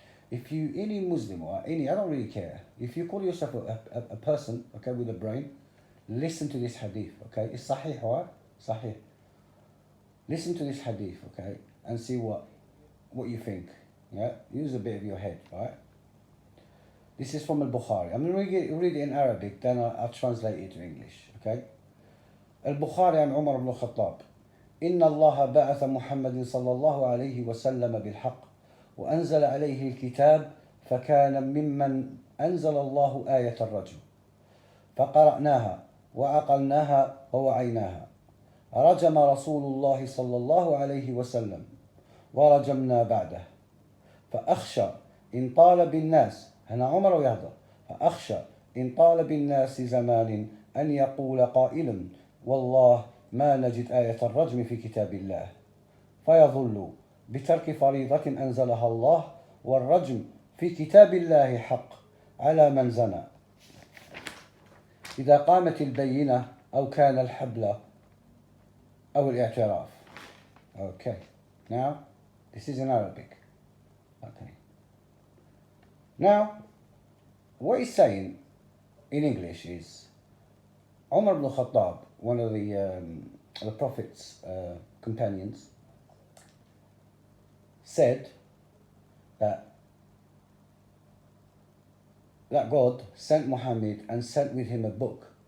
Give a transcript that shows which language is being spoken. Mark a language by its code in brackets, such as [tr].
[en] If you, any Muslim or any, I don't really care. If you call yourself a person, okay, with a brain, listen to this hadith, okay? It's sahih, right? Sahih. Listen to this hadith, okay? And see what you think, yeah? Use a bit of your head, right? This is from al-Bukhari. I'm going to read it in Arabic, then I'll translate it to English, okay? [ar] Al-Bukhari عن عمر بن الخطاب إن الله بعث محمد صلى الله عليه وسلم بالحق وأنزل عليه الكتاب فكان ممن أنزل الله آية الرجم فقرأناها وعقلناها ووعيناها رجم رسول الله صلى الله عليه وسلم ورجمنا بعده فأخشى إن طال بالناس هنا عمر يهضر فأخشى إن طال بالناس زمان أن يقول قائل والله ما نجد آية الرجم في كتاب الله فيظل بترك فريضة أنزلها الله والرجم في كتاب الله حق على من زنى إذا قامت البينة أو كان الحبل أو الاعتراف. [en] Okay, now this is in Arabic. Okay. Now, what he's saying in English is Umar ibn Khattab, one of the Prophet's companions, said that God sent Muhammad and sent with him a book.